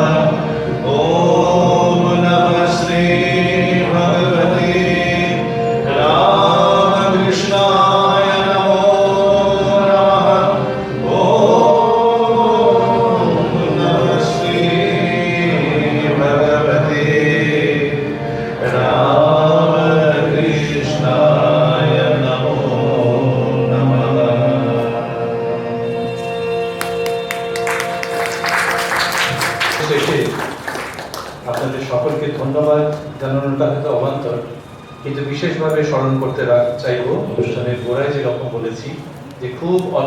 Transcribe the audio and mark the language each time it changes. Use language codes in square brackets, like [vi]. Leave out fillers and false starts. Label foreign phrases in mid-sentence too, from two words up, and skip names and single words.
[sa] ॐ नमः श्री भगवते रामकृष्णाय नमो नमः। ॐ नमः श्री भगवते रामकृष्णाय नमो नमः। [bn] শেষে আপনাদের সকলকে ধন্যবাদ জানানোটা হয়তো অবান্তর, কিন্তু বিশেষভাবে স্মরণ করতে চাইব অনুষ্ঠানের গোড়ায় যেরকম বলেছি যে খুব অল্প